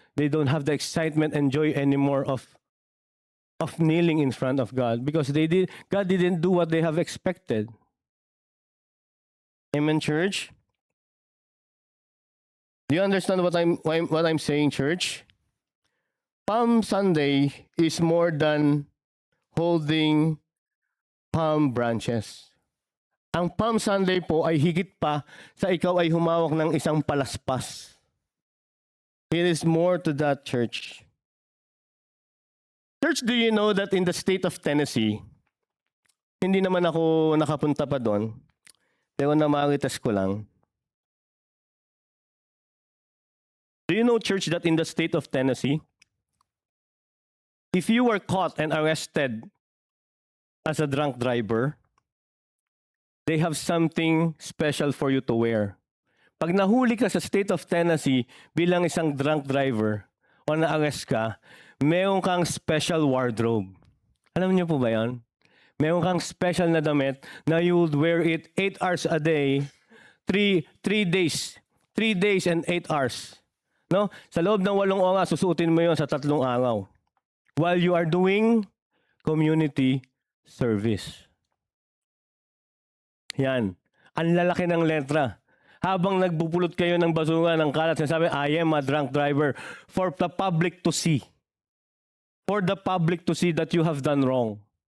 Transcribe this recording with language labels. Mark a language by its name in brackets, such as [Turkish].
[English] They don't have the excitement and joy anymore of kneeling in front of God because God didn't do what they have expected. Amen, church? Do you understand what I'm saying, church? Palm Sunday is more than holding palm branches. [Filipino] Ang Palm Sunday po ay higit pa sa ikaw ay humawak ng isang palaspas. [English] It is more to that, church. Church, do you know that in the state of Tennessee, [Filipino] hindi naman ako nakapunta pa doon, pero namaritas ko lang. [English] Do you know, church, that in the state of Tennessee, if you were caught and arrested as a drunk driver, they have something special for you to wear. [Filipino] Pag nahuli ka sa state of Tennessee bilang isang drunk driver o na-arrest ka, meron kang special wardrobe. Alam niyo po ba yan? Meron kang special na damit na [English] you would wear it 8 hours a day, 3 days. 3 days and 8 hours. No? [Filipino] Sa loob ng 8 oras, susuotin mo yon sa 3 araw. [English] While you are doing community service. [Filipino] Yan. Ang lalaki ng letra. Habang nagbubulot kayo ng basura ng kalat, sinasabi, [English] I am a drunk driver for the public to see. For the public to see that you have done wrong.